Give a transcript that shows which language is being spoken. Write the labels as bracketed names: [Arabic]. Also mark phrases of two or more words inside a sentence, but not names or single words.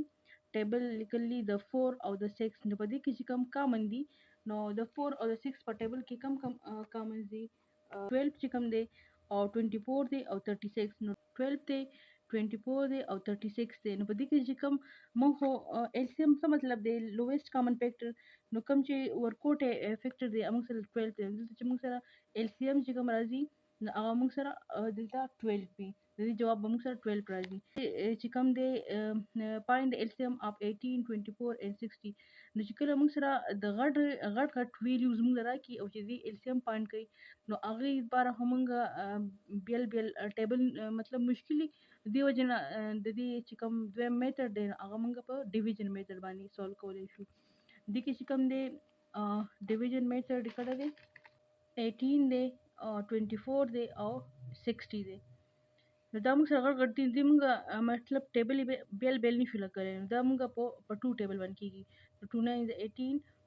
[Pashto] ټیبل لیکلی د 4 او د 6 نو په دې کې چې کم کامن دي نو د 4 او د 6 په ټیبل کې کم کامن دي 12 چې کم دی او 24 دی او 36 نو 12 دی 24 دی او 36 دی نو په دې کې چې کم مونږ خو LCM څه مطلب دی [English] lowest common factor [Pashto] نو کم چې ورکوټه فیکټر دی موږ سره 12 دی دلته چې موږ سره LCM چې کم راځي نو هغه موږ سره دلته 12 وي د دې جواب به موږ سره 12 راځي چې کوم دی [English] find the LCM of 18 24 and 60 [Pashto] نو چې کله موږ سره د غټ ویلیوز موږ راکړي او چې دې LCM find کوي نو هغه لپاره همغه بیل ټیبل مطلب مشکلي دی وجنه د دې چې کوم دویم میتھډ دی هغه موږ په [English] division method [Pashto] باندې سولو کولای شو د کې چې کوم دی [English] division method [Pashto] کړه دی 18 دی 24 دی او 60 دی نو دا موږ سره غټ دي موږ مطلب ټیبل بیل نشو لګولای نو دا موږ په 2 ټیبل باندې کیږي 2 9 is 18